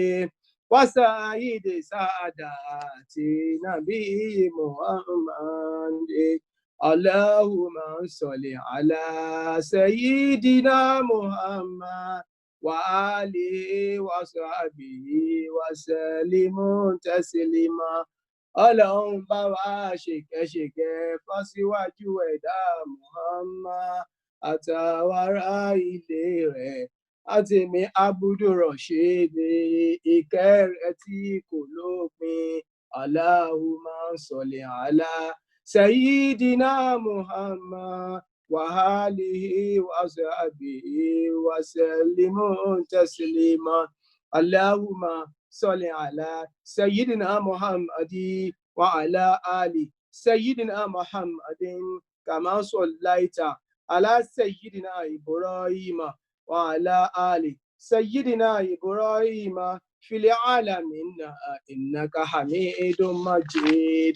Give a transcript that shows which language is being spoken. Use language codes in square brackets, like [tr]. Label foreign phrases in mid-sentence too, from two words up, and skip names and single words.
[ar] وسيد سادات نبي محمد اللهم صل على سيدنا محمد وآله وصحبه وسلم تسليما. [yo] Ọlọ́run bá wa ṣèkẹ́ṣèkẹ́ fásiwájú ẹ̀dá Muhammad àtàwọn ará ilé rẹ̀ àtẹ̀mí Abdulrasheed ìkẹ́ rẹ̀ tí kò lópin. [ar] اللهم صل على سيدنا محمد وآله وصحبه وسلم تسليما. Allahumma صل على سيدنا محمد وعلى آل سيدنا محمد كما صليت على سيدنا إبراهيم وعلى آل سيدنا إبراهيم في العالمين إنك حميد مجيد.